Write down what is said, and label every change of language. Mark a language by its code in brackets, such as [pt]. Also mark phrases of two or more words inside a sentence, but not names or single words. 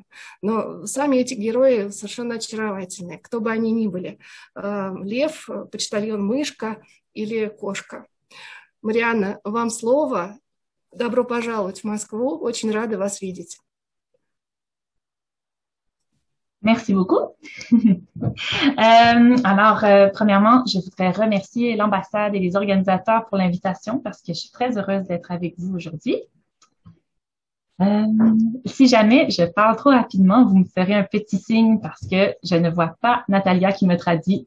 [ru] Но сами эти герои совершенно очаровательные, кто бы они ни были. Лев, почтальон Мышка или кошка. Марианна, вам слово. Добро пожаловать в Москву. Очень рада вас видеть. [fr] Merci beaucoup. Premièrement, je voudrais remercier l'ambassade et les organisateurs pour l'invitation parce que je suis très heureuse d'être avec vous aujourd'hui. Si jamais je parle trop rapidement, vous me ferez un petit signe parce que je ne vois pas Natalia qui me traduit.